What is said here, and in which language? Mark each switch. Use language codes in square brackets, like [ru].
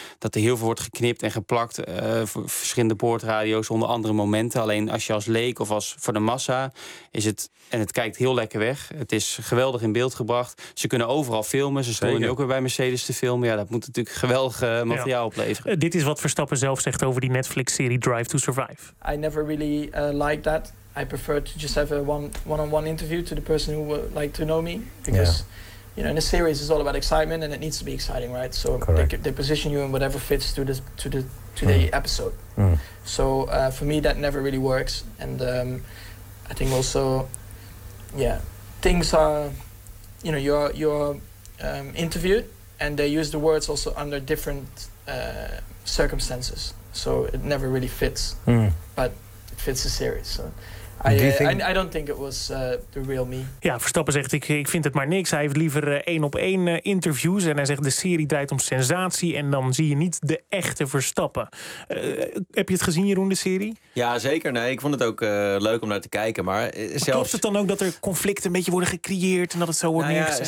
[nl] Dat er heel veel wordt geknipt en geplakt voor verschillende boordradio's onder andere momenten. Alleen als je als leek of als voor de massa is het... En het kijkt heel lekker weg. Het is geweldig in beeld gebracht. Ze kunnen overal filmen. Ze stonden nu ook weer bij Mercedes te filmen. Ja, dat moet natuurlijk geweldig materiaal opleveren. Dit is wat Verstappen zelf zegt over die Netflix-serie Drive to Survive. [en] I never really liked that. I prefer to just have a one-on-one interview to the person who would like to know me. Because, you know, in a series is all about excitement and it needs to be exciting, right? So they position you in whatever fits to the episode. Mm. So for me, that never really works. And I think also, things are, you know, you're interviewed and they use the words also under different circumstances. So it never really fits, but it fits the series. So. I don't think it was the real me. [nl] Ja, Verstappen zegt, ik vind het maar niks. Hij heeft liever één-op-één interviews. En hij zegt, de serie draait om sensatie. En dan zie je niet de echte Verstappen. Heb je het gezien, Jeroen, de serie? Ja, zeker. Nee, ik vond het ook leuk om naar te kijken. Maar zelfs... Klopt het dan ook dat er conflicten een beetje worden gecreëerd en dat het zo wordt neergezet?